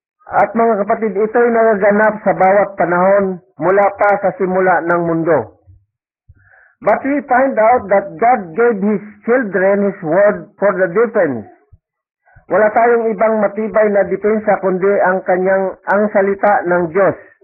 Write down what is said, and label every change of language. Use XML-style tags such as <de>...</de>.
<tl>At mga kapatid, ito'y nagaganap sa bawat panahon mula pa sa simula ng mundo.</tl> <en>But we find out that God gave His children His word for the defense.</en> <tl>Wala tayong ibang matibay na depensa kundi ang salita ng Diyos.</tl>